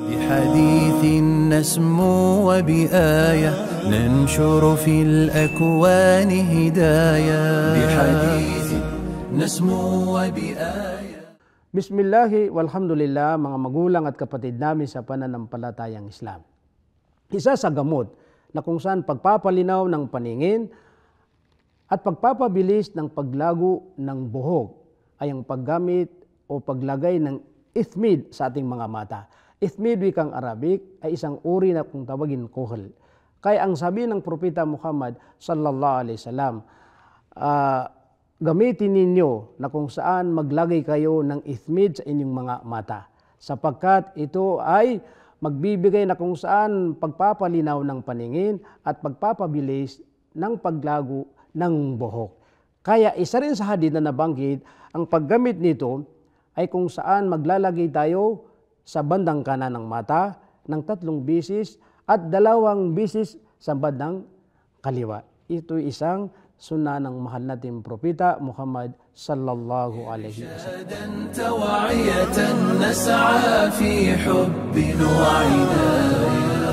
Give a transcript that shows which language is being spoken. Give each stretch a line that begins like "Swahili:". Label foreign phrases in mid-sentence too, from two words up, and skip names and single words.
Arabic: بحديث نسمو وبآية ننشر في الأكوان هدايا بحديث نسمو وبآية. بسم الله والحمد لله,
Filipino: mga magulang at kapatid namin sa pananampalatayang Islam. Isa sa gamot na kung saan pagpapalinaw ng paningin at pagpapabilis ng paglago ng buhok ay ang paggamit o paglagay ng ithmid sa ating mga mata. Ithmid, wikang Arabic, ay isang uri na kung tawagin kuhol. Kaya ang sabi ng Propeta Muhammad
Arabic: صلى الله عليه وسلم,
Filipino: gamitin ninyo na kung saan maglagay kayo ng ithmid sa inyong mga mata, sapagkat ito ay magbibigay na kung saan pagpapalinaw ng paningin at pagpapabilis ng paglago ng buhok. Kaya isa rin sa hadith na nabanggit, ang paggamit nito ay kung saan maglalagay tayo sa bandang kanan ng mata ng 3 bisis at 2 bisis sa bandang kaliwa. Ito isang sunna ng mahal nating Propeta Muhammad
Arabic: صلى الله عليه وسلم.